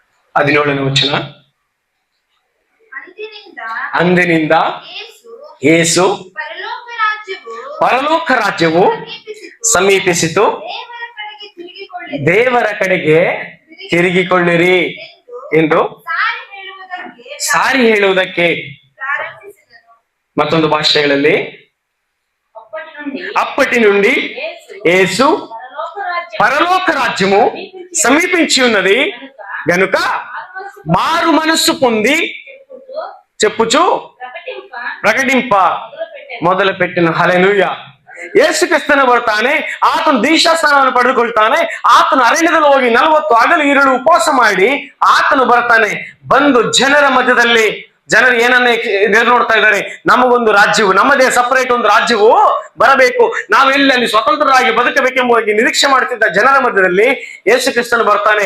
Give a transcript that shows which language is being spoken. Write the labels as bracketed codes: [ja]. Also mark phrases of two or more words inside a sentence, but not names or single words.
[kn] 17ನೇ ವಚನ. ಅಂದಿನಿಂದ ಯೇಸು ಪರಲೋಕ ರಾಜ್ಯವು ಸಮೀಪಿಸಿತು, ದೇವರ ಕಡೆಗೆ ತಿರುಗಿಕೊಳ್ಳಿರಿ ಎಂದು ಸಾರಿ ಹೇಳುವುದಕ್ಕೆ ಮತ್ತೊಂದು ಭಾಷೆಗಳಲ್ಲಿ [te] అప్పటి నుండి యేసు పరలోక రాజ్యము సమీపించి ఉన్నది గనుక మారు మనస్సు పొంది చెప్పుచు ప్రకటింప మొదలు పెట్టెను. ಹಲ್ಲೆಲೂಯಾ. [kn] ಯೇಸು ಕ್ರಿಸ್ತನು ಬರ್ತಾನೆ, ಆತನು ದೀಕ್ಷಾಸ್ನಾನವನ್ನು ಪಡೆದುಕೊಳ್ತಾನೆ, ಆತನು ಅರಣ್ಯದಲ್ಲಿ ಹೋಗಿ 40 ಹಗಲು ಇರುಳು ಉಪವಾಸ ಮಾಡಿ ಆತನು ಬರ್ತಾನೆ. ಬಂದು ಜನರ ಮಧ್ಯದಲ್ಲಿ ಜನರು ಏನನ್ನೇ ಎದುರು ನೋಡ್ತಾ ಇದ್ದಾರೆ, ನಮಗೊಂದು ರಾಜ್ಯವು, ನಮ್ಮದೇ ಸಪರೇಟ್ ಒಂದು ರಾಜ್ಯವು ಬರಬೇಕು, ನಾವೆಲ್ಲಿ ಸ್ವತಂತ್ರರಾಗಿ ಬದುಕಬೇಕೆಂಬುದಾಗಿ ನಿರೀಕ್ಷೆ ಮಾಡುತ್ತಿದ್ದ ಜನರ ಮಧ್ಯದಲ್ಲಿ ಯೇಸು ಕ್ರಿಸ್ತನು ಬರ್ತಾನೆ.